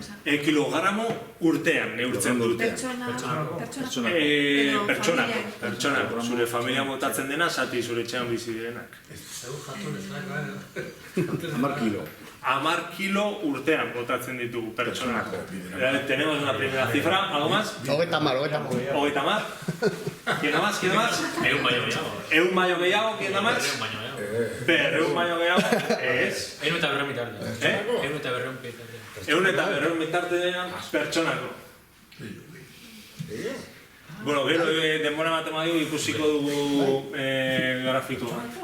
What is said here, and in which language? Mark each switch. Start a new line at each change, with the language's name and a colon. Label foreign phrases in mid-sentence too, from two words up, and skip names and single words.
Basque: Kilogramo urtean neurtzen dute. Pertsonako. Zure familia botatzen dena, zati zure etxean bizi direnak. 10 kilo. 10 kilo urtean botatzen ditugu pertsonako.
Spanish: Tenemos una primera cifra, ¿algo más? 90. 90 más. ¿Quién da más?
Basque: Egun baino gehiago. Egun baino gehiago,
Spanish: ¿quién da más?
Basque: Berreun baino gehiago, ez? Egun eta berreun bitarte. Egun eta berreun bitarte. Egun eta berreun bitartean pertsonako. Bueno, gero denbora matematik ikusiko dugu grafikoa.